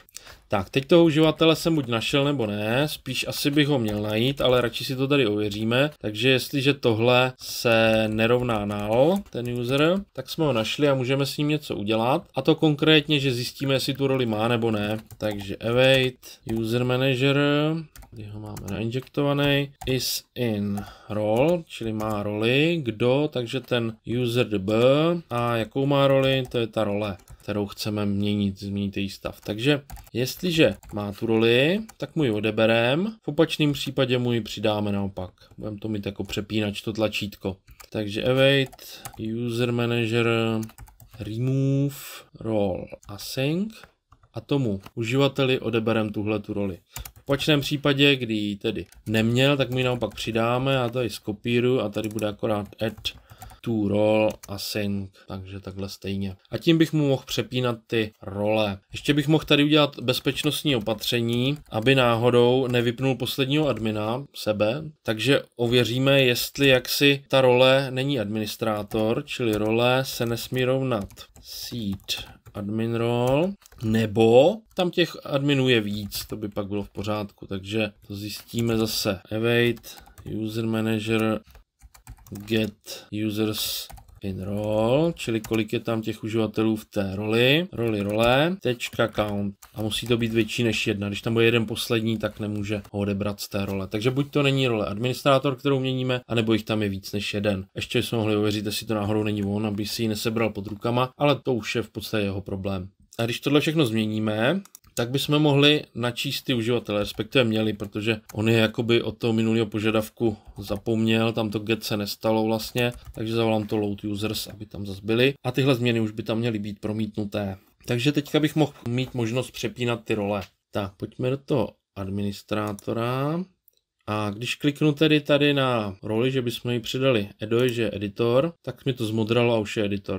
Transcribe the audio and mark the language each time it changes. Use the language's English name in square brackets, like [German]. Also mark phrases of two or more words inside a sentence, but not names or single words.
[Czech] Tak, teď toho uživatele jsem buď našel nebo ne, spíš asi bych ho měl najít, ale radši si to tady ověříme. Takže jestliže tohle se nerovná null, ten user, tak jsme ho našli a můžeme s ním něco udělat. A to konkrétně, že zjistíme, jestli tu roli má nebo ne. Takže [English] await user manager, [Czech] kdy ho máme nainjektovaný, [English] is in role, [Czech] čili má roli, kdo, takže ten user db a jakou má roli, to je ta role, kterou chceme změnit její stav. Takže jestliže má tu roli, tak mu ji odebereme, v opačném případě mu ji přidáme naopak. Budeme to mít jako přepínač, to tlačítko. Takže [English] await user manager remove role async [Czech] a tomu uživateli odebereme tuhle tu roli. V opačném případě, kdy ji tedy neměl, tak mu ji naopak přidáme a tady skopíruju a tady bude akorát [English] add to role async, [Czech] takže takhle stejně. A tím bych mu mohl přepínat ty role. Ještě bych mohl tady udělat bezpečnostní opatření, aby náhodou nevypnul posledního admina, sebe, takže ověříme, jestli jaksi ta role není administrátor, čili role se nesmí rovnat [English] seed admin role, [Czech] nebo tam těch adminů je víc, to by pak bylo v pořádku, takže to zjistíme zase [English] await user manager get users in role, [Czech] čili kolik je tam těch uživatelů v té role, tečka count. A musí to být větší než 1. Když tam bude jeden poslední, tak nemůže ho odebrat z té role. Takže buď to není role administrátor, kterou měníme, anebo jich tam je víc než 1. Ještě jsme mohli ověřit, jestli to náhodou není on, aby si ji nesebral pod rukama, ale to už je v podstatě jeho problém. A když tohle všechno změníme, tak bychom mohli načíst ty uživatele, respektive měli, protože on je jakoby od toho minulého požadavku zapomněl, tam to get se nestalo vlastně, takže zavolám to [English] load users, [Czech] aby tam zase byly. A tyhle změny už by tam měly být promítnuté. Takže teďka bych mohl mít možnost přepínat ty role. Tak, pojďme do toho administrátora. A když kliknu tedy tady na roli, že bychom ji přidali Edo, že je editor, tak mi to zmodralo a už je editor.